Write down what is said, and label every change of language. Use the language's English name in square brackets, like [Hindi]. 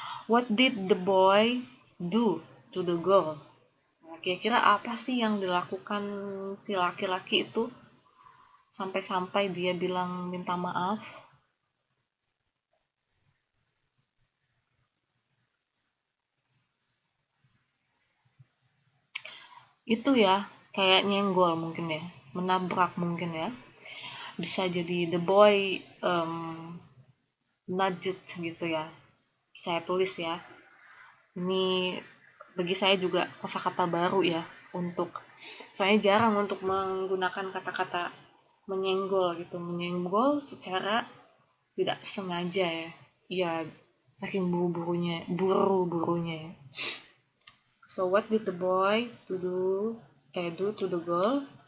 [English] What did the boy do to the girl? [Indonesian] Nah, kira-kira apa sih yang dilakukan si laki-laki itu sampai-sampai dia bilang minta maaf? Itu ya, kayak nyenggol mungkin ya, menabrak mungkin ya. Bisa jadi [English] the boy nudged [Indonesian] gitu ya. Saya tulis ya. Ini bagi saya juga kosakata baru ya untuk soalnya jarang untuk menggunakan kata-kata menyenggol gitu, menyenggol secara tidak sengaja ya. Ya, saking buru-burunya ya. [English] So what did the boy do to the girl?